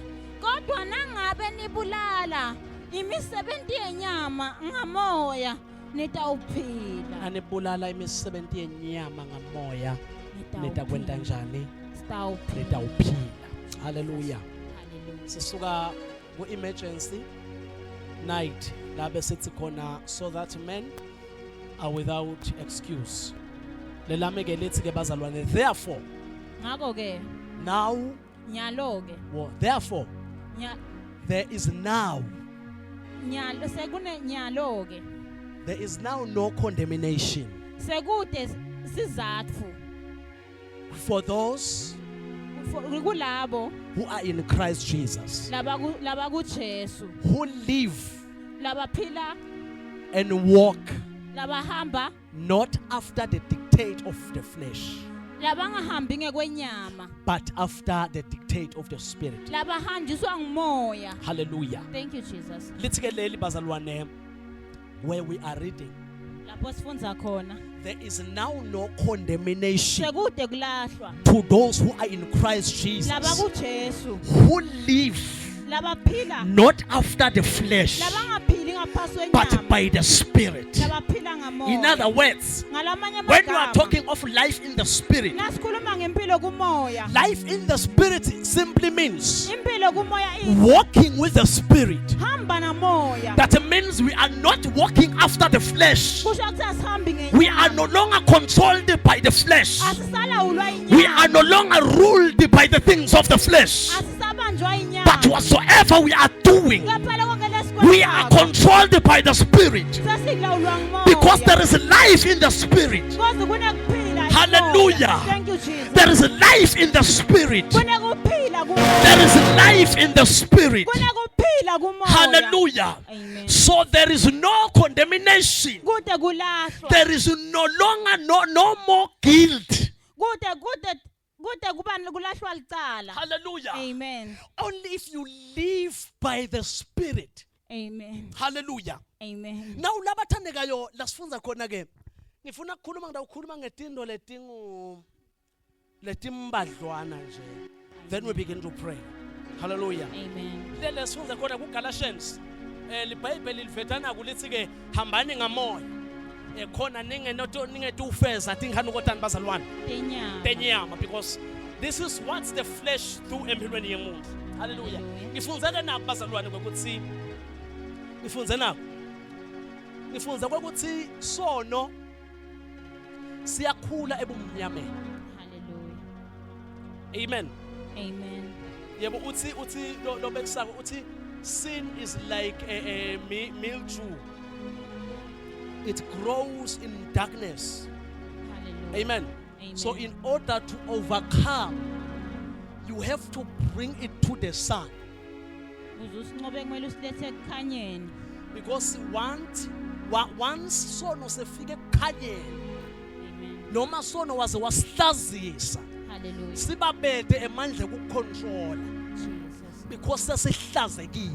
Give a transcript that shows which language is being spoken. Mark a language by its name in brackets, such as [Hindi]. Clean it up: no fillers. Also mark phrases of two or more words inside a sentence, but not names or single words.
[Swati] Kodwa nangabe nibulala imisebenzi yenyama ngamoya nitawuphila. anibulala imisebenzi yenyama ngamoya nitakwenda njani? Sitawuphila. Nitawuphila. Hallelujah. Hallelujah. Sisuka ku- [English] emergency night [Swati] la besithi khona [English] so that men are without excuse. [Swati] Lelami ke lithi ke bazalwane, therefore, Ngako ke [English] now, [Swati] nyalo ke [English] well, therefore, there is now [Swati] sekune nyalo ke [English] there is now no condemnation [Swati] sekude sizatfu [English] for those [Swati] kulabo [English] who are in Christ Jesus, [Swati] laba ku Jesu [English] who live [Swati] labaphila [English] and walk [Swati] labahamba [English] not after the dictate of the flesh, [Swati] labangahambi ngekwenyama [English] but after the dictate of the Spirit. [Swati] labahanjiswa ngumoya. Hallelujah. [English] Thank you Jesus. [Swati] Lithi ke leli bazalwane, [English] where we are reading, [Swati] Lapho sifundza khona [English] there is now no condemnation [Swati] sekude kulahlwa [English] to those who are in Christ [Swati] laba [English] Jesus, [Swati] ku Jesu [English] who live [Swati] labaphila [English] not after the flesh, [Swati] labangaphili ngaphasi [English] but [Swati] kwenyama [English] by the Spirit. [Swati] labaphila ngamoya. [English] In other words, [Swati] ngalamanye [English] when you are [Swati] amagama [English] talking of life in the Spirit, [Swati] nasikhuluma ngempilo kumoya, [English] life in the Spirit simply means [Swati] impilo kumoya [English] walking with the Spirit. [Swati] hamba namoya. [English] That means we are not walking after the flesh. [Swati] Kusho ukuthi asihambi [English] We are no longer controlled by the flesh. [Swati] asisalawulwa [English] We are [Swati] inyama, [English] no longer ruled by the things of the flesh. [Swati] asisabanjwa inyama. [English] But whatsoever we are doing, [Swati] Ngaphela konke lesikwenzayo, [English] we are controlled by the Spirit. [Swati] sesilawulwa ngumoya. [English] Because there is life in the Spirit. [Swati] Kodwa kunekuphila Hallelujah. kumoya. [English] Thank you Jesus. There is life in the Spirit. [Swati] Kunekuphila kumoya. [English] There is life in the Spirit. [Swati] Kunekuphila kumoya. Hallelujah. Amen. [English] So there is no condemnation. [Swati] Kude kulahlwa. [English] There is no longer no more guilt. [Swati] Kude kuba kulahlwa licala. Hallelujah. Amen. [English] Only if you live by the Spirit. [Swati] Amen. Hallelujah. Amen. Now labathandekayo lasifunza khona ke. Ngifuna ukukhuluma ngidawukhuluma ngetindo letimbadlwana nje. [English] Then we begin to pray. [Swati] Hallelujah. Amen. Lele sifunza khona kuGalatians. LiBhayibheli livetana kulithi ke hambani ngamoya. Khona ningetu ufeza tingani kotani bazalwane. Tenyama, [English] because this is what the flesh do [Swati] empilweni yemuntu. [English] Hallelujah. [Swati] Ngifunza ke nako bazalwane ukuthi ngifunze nako. Ngifunza ukuthi sono siyakhula ebumnyameni. Hallelujah. Amen. Amen. Yebo uthi lo bekusaka uthi [English] sin is like a mildew. It grows in darkness. [Swati] Hallelujah. Amen. Amen. [English] So in order to overcome, you have to bring it to the sun. [Swati] Uzusinqobe kumele usilethe ekukhanyeni. [English] Because once [Swati] sono sefike ekukhanyeni, Amen. noma sono waze wasihlazisa, Hallelujah. sibabede emandla ukucontrola Jesus. [English] because sesihlazekile.